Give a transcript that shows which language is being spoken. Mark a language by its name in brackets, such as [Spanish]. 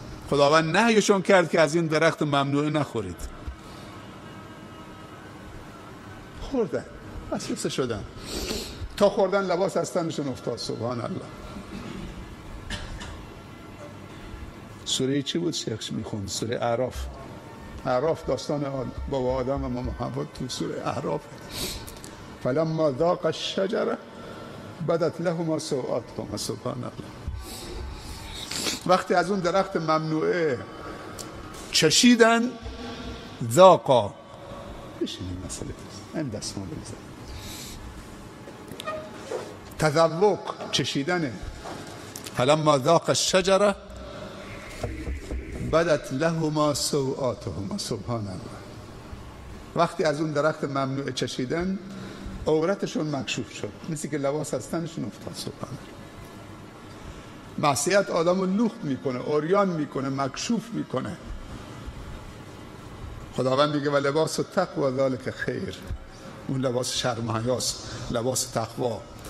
[Persian] خداوند نهیشون کرد که از این درخت ممنوعه نخورید، خوردن، وسوسه شدن، تا خوردن لباس از تنشون افتاد. سبحان الله. سوره چی بود شیخ میخوند؟ سوره اعراف. اعراف داستان بابا آدم و ماما حوا تو سوره اعراف. [Arabic] فلما ذاق الشجره بدت لهما سوآتهما. سبحان الله. [Persian] وقتی از اون درخت ممنوعه چشیدن، ذاقا، بشینیم مسئله این دست ما بریزن، تذوق چشیدنه. [Arabic] فلما ذاق الشجره بدت لهما سوآتهما. سبحان الله. [Persian] وقتی از اون درخت ممنوع چشیدن عورتشون مکشوف شد، مثل که لباس از تنشون افتاد. سبحان الله. معصیت آدمو لخت میکنه، عریان میکنه، مکشوف میکنه. خداوند میگه [Arabic] و لباس التقوی ذلک خیر، [Persian] اون لباس شرم و حیاست، لباس تقوا.